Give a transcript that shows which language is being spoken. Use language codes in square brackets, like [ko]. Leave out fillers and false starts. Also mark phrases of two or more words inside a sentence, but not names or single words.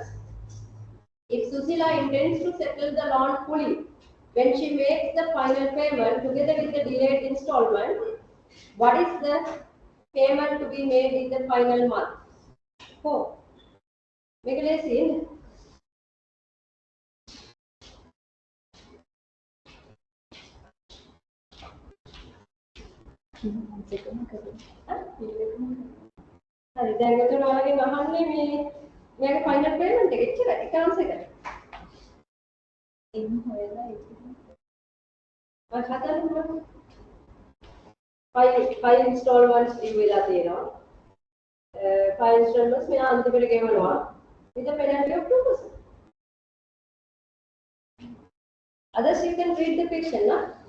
[en] If Susila intends to settle the loan fully, when she makes the final payment together with the delayed installment, what is the payment to be made in the final month? 4. Make it easy. [si] හරි දැන් එතන ඔයාලගෙන් අහන්නේ මෙයාගේ [en] final payment [si] එක එච්චරයි එක ආන්සර් එක. එන්න හොයලා ඒක. මම හදන්න 5 [en] installments due [si] වෙලා තියෙනවා. [en] 5 installments [si] මෙයා අන්තිමට ගෙවනවා [en] with a penalty of 2%. Others you can read the question, na?